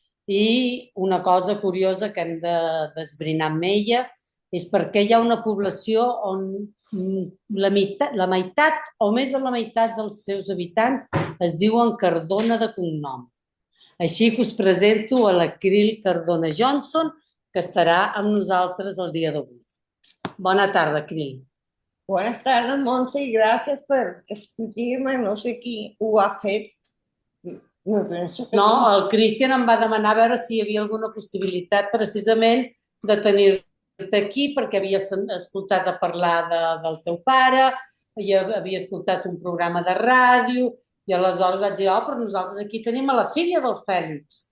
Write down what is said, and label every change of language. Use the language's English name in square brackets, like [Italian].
[Catalan] I una cosa curiosa que hem d'esbrinar amb ella és perquè hi ha una població on la meitat o més de la meitat dels seus habitants es diuen Cardona de cognom. Així que us presento a la Cril Cardona Johnson, que estarà amb nosaltres el dia d'avui. Bona tarda, Cril. [Spanish] Buenas tardes, Monse, y gracias por [Catalan] escollir-me. No sé qui ho ha fet. No, el Cristian em va demanar a veure si hi havia alguna possibilitat precisament de tenir-te aquí perquè havia escoltat a parlar del teu pare, havia escoltat un programa de ràdio i aleshores vaig dir, però nosaltres aquí tenim a la filla del Fèlix.